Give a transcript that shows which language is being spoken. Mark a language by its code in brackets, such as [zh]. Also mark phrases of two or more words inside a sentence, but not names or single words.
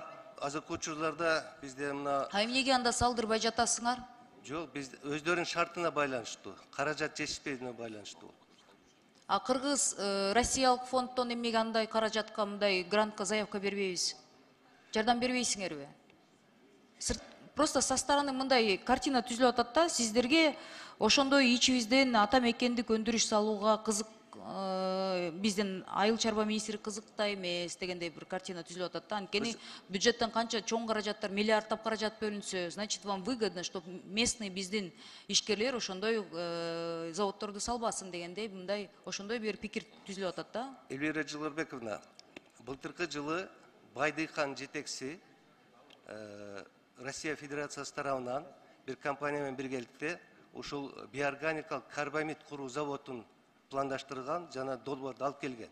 [ky] Азыркы учурларда бизде мына... Эмнеге анда салдырбай жатасыңар? Жок, биз өздөрүнүн шартына байланыштуу, каражат жетишпегенине байланыштуу. Кыргыз Россиялык фонддон эмнеге андай каражатка, мындай грантка заявка бербейбиз? Жардам бербейсиңерби? [ru] Просто со стороны [ky] мындай картина түзүлүп атат да, сиздерге ошондой ичибизден ата мекендик өндүрүш салууга кызык, биздин айыл чарба министри кызыкта эмес дегендей бир картина түзүлүп атат да. Анткени бюджеттен канча чоң каражаттар, миллиардтап каражат бөлүнсө, [ru] значит вам выгодно, чтоб местный [ky] биздин ишкерлер ошондой заводдорду салбасын дегендей, мындай ошондой бир пикир түзүлүп атат да. Элвира Жылырбековна, былтыркы жылы Байдыхан жетекчиси Россия Федерациясы тарабынан бир компания менен биргеликте ушул биорганикалык карбамид куруу заводун пландаштырган жана долбоорду алып келген.